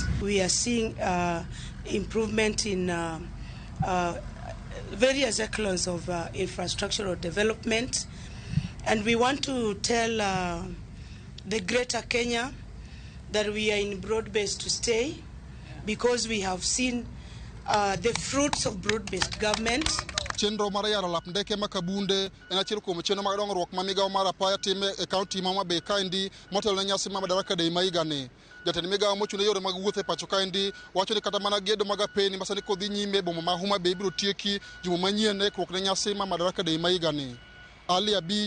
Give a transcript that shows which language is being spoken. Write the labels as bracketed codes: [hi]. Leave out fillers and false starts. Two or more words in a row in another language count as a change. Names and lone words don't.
[en] We are seeing improvement in various echelons of infrastructural development, and we want to tell the greater Kenya that we are in broad-based to stay, because we have seen the fruits of broad-based government. [luo] Chenro mar yaro alap ndeke ma Kabunde en achiel kuom chenro mag dongruok ma migao mar apaya time e kaunti ma Homa Bay kaendi motelo ne nyasi ma madaraka dei ma higani. Jatend migao mochune yore mag wuoth e pacho kaendi wacho ni kata mana gedo mag apeyni masani kodhi nyime boma ma Homa Bay biro tieki juma manyien e ikruok ne nyasi ma madaraka dei ma higani.